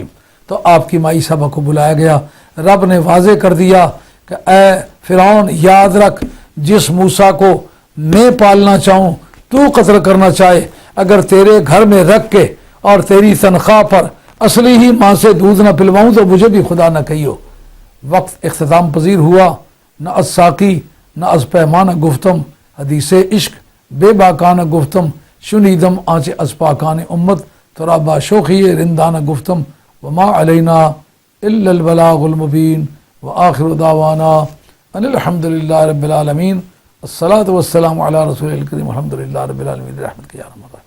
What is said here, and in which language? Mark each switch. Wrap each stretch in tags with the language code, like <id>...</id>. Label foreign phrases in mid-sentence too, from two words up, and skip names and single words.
<ur>تو آپ کی مائی صاحبہ کو بلایا گیا، رب نے واضح کر دیا کہ اے فرعون یاد رکھ جس موسیٰ کو میں پالنا چاہوں تو قتل کرنا چاہے، اگر تیرے گھر میں رکھ کے اور تیری تنخواہ پر اصلی ہی ماں سے دودھ نہ پلواؤں تو مجھے بھی خدا نہ کہیو۔ وقت اختتام پذیر ہوا،</ur> <fa>نہ از ساقی نہ از پیمانہ گفتم، حدیث عشق بے باکانہ گفتم، شنیدم آنچ از پاکان امت، ترا با شوخی رندانہ گفتم،</fa> <ar>وما علینا الا البلاغ المبین، وآخر دعوانا ان الحمد للہ رب العالمین، الصلاۃ والسلام علی رسول الکریم، الحمد للہ رب العالمین، رحمت کے یا رحمت۔</ar>